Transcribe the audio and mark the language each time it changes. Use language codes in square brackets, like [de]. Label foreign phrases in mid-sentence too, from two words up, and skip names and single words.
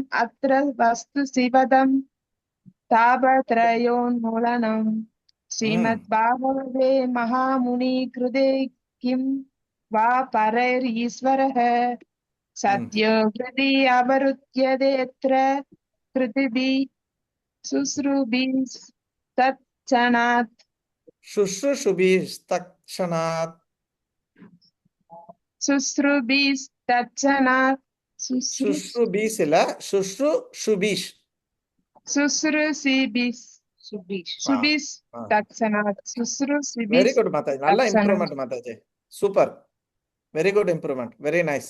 [sa] अत्र वस्तु शिवदं तापत्रयोन्मूलनं श्रीमद्भागवते महामुनि कृते किं वा परैरीश्वरः सत्यो हृदि अवरुध्यतेऽत्र कृतिभिः शुश्रूभिस्तत्क्षणात्. शुश्रूषुभिस्तत्क्षणात्. சுஸ்ருபிஸ்தட்சணாத் [ta] சுஷ்ருபீஸ் இல்ல, சுஷ்ருபீஷ். [sa] சுஸ்ருசிபிஸ் சுபீஷ். ஆ சுபிஸ் ஆ தட்சணாத் [en] வெரி [sa] சுஸ்ருசிபிஸ் [ta] குட் மாதாஜி, நல்ல [sa] தட்சணாத். [en] improvement mataji, super, very good improvement, very nice.